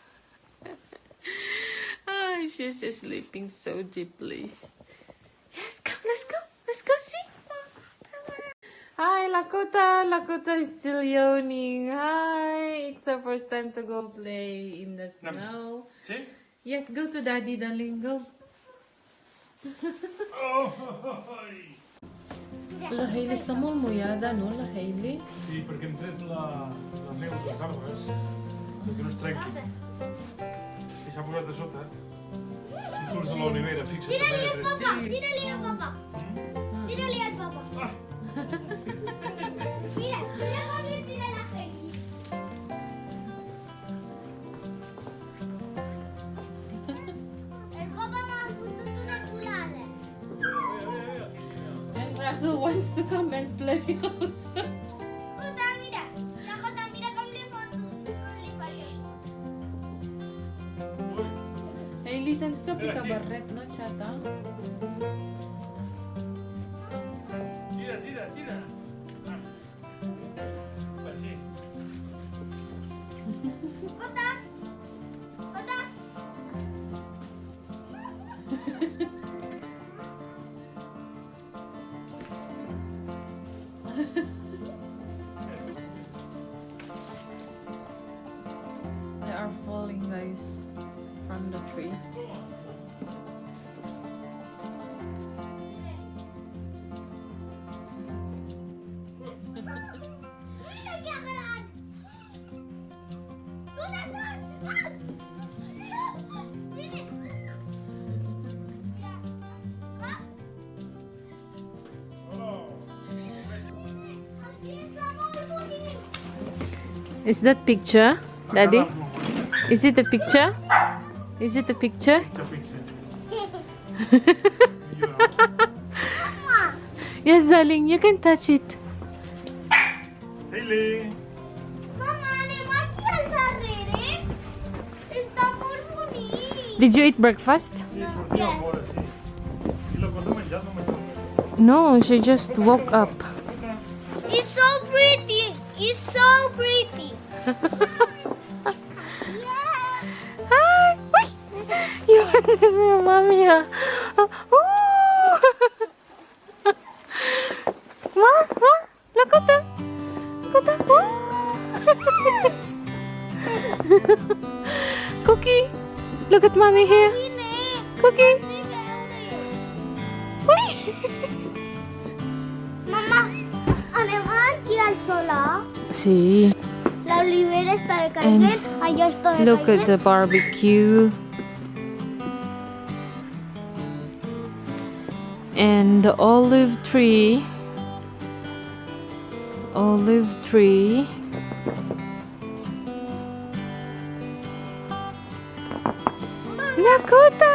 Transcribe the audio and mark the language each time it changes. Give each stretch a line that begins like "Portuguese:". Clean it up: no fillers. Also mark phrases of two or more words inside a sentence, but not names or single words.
English: Oh, she's sleeping so deeply. Yes, come, let's go. Let's go see. Hi, Lakota. Lakota is still yawning. Hi. It's our first time to go play in the snow. See? Yes, go to Daddy, darling. Go.
Catalan: La Hailey està molt mullada, no, la Hailey? Sí, perquè hem tret la neu dels arbres perquè no es trenqui. I s'ha posat a sota. Un tros de l'olivera, fixa't.
Spanish: Tírale al papá. Sí. Tírale al papá. Tírale al papá. Ah, Mira, mira papi, tírale a Feli.
Catalan: El papá m'ha fotut una culada.
English: And Russell wants to come and play also.
Catalan: Kota, mira. La Kota, mira com li foto. Com li faig. Hailey, tens que ficar barret, no, xata? tira, tira, tira. Ah. Així. Kota. Kota.
English: They are falling, guys, from the tree.
Spanish: Mira que agarran. Kota, son. Ah. Sini. Mira. Ah. Aquí está muy bonito.
English: Is that picture, Daddy? Is it a picture? Is it a picture? Mama. Yes, darling, you can touch it. Hailey!
Catalan: Mama, anem aquí al darrere. Està molt bonic.
English: Did you eat breakfast?
Catalan: I sortia a fora, sí. I la cosa menjat, no menjat.
English: No, she just woke up. It's so pretty. It's so pretty. Yeah. Hi! Uy! You want your mommy, huh? Oh! Ma? Look at that! Look at that! Oh! Cookie! Look at mommy here! Cookie! Uy!
Catalan: Mama, anem aquí al solar.
English: See,
Catalan: La olivera està decaient. Allà està decaient.
English: look at the barbecue. And the olive tree. Olive tree. Lakota!